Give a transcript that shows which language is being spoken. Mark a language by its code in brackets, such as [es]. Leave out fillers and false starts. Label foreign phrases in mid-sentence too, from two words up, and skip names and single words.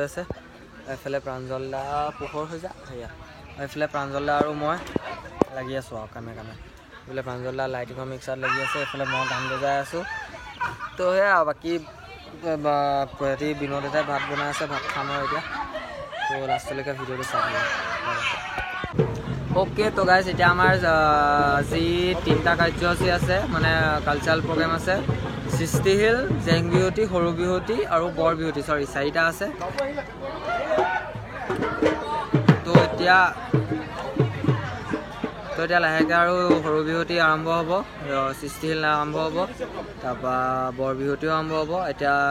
[as] আছে [brx] एफाले प्रांजल दा पोखर [as] হৈ যা হেয়া [brx] एफाले प्रांजल दा [as] আৰু মই লাগি আছো কামে কামে [brx] एफाले प्रांजल दा लाइटिंग मिक्सार [as] লাগি আছে एफाले মই গান বজাই আছো তো হেয়া বাকি প্ৰতি বিনোদ এটা ভাত বনাই আছে ভাত খাম আৰু এতিয়া তো লাষ্টলৈকে ভিডিঅ'টো চাই ओके तो गाइस এতিয়া আমাৰ আজি 3টা কাৰ্যসূচী আছে মানে কালচাৰাল প্ৰগ্ৰাম আছে সৃষ্টি হিল জেং বিহুতি সৰু বিহুতি আৰু বৰ বিহুতি সৰি 4টা আছে তো এতিয়া লাহেকৈ আৰু সৰু বিহুতি আৰম্ভ হ'ব সৃষ্টি হিল আৰম্ভ হ'ব তাৰপৰা বৰ বিহুতিও আৰম্ভ হ'ব এতিয়া